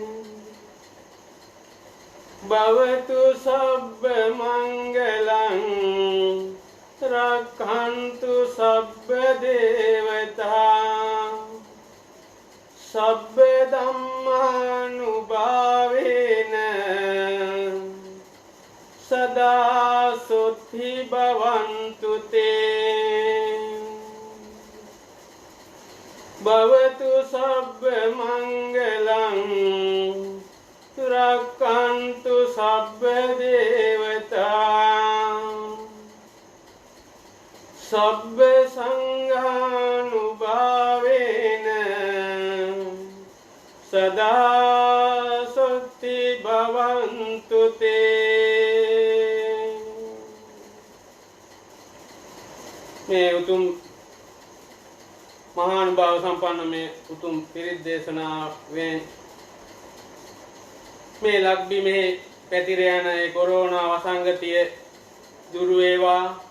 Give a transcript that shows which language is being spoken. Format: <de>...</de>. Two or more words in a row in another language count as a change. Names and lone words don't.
<pi>භවතු සබ්බ මංගලං රක්ඛන්තු සබ්බ දේවතා සබ්බ ධම්මානුභාවේන සදා සොත්ති භවන්තු තේ භවතු සබ්බ මංගලං රක්ඛන්තු සබ්බ දේවතා සබ්බ සංඝානුභාවේන සදා සොත්ති භවන්තු</pi> <si>තේ මේ උතුම් මහානුභාව සම්පන්න මේ උතුම් පිරිත් දේශනාවෙන් මේ ලක්බිමේ පැතිර යන ඒ කොරෝනා වසංගතය දුරු වේවා</si>